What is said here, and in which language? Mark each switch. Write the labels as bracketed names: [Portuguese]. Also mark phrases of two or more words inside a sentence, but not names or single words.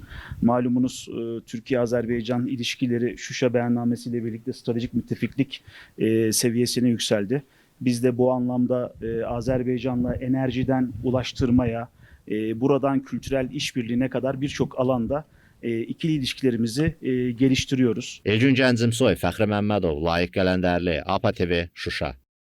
[Turkish] Malumunuz Türkiye-Azerbaycan ilişkileri Şuşa beyannamesiyle birlikte stratejik müttefiklik seviyesine yükseldi. Biz de bu anlamda Azerbaycan'la enerjiden ulaştırmaya, buradan kültürel işbirliğine kadar birçok alanda ikili ilişkilerimizi geliştiriyoruz. [Azerbaijani] Elgün Gəncimsoy, Fəxri Məmmədov, Layiq Qələndərli, APA TV, Şuşa.